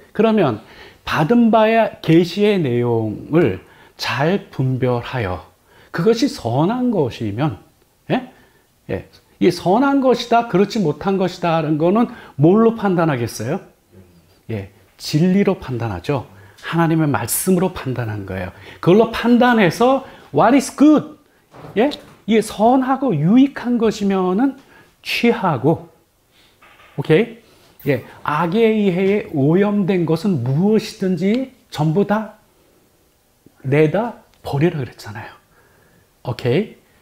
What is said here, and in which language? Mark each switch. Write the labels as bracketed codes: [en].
[ko] 그러면 받은 바의 계시의 내용을 잘 분별하여 그것이 선한 것이면, 예? 예. 이 선한 것이다, 그렇지 못한 것이다라는 거는 뭘로 판단하겠어요? 예. 진리로 판단하죠. 하나님의 말씀으로 판단한 거예요. 그걸로 판단해서 [en] what is good? [ko] 예? 이게 선하고 유익한 것이면은 취하고, 오케이? 예, 악에 의해 오염된 것은 무엇이든지 전부 다 내다 버리라 그랬잖아요. 오케이?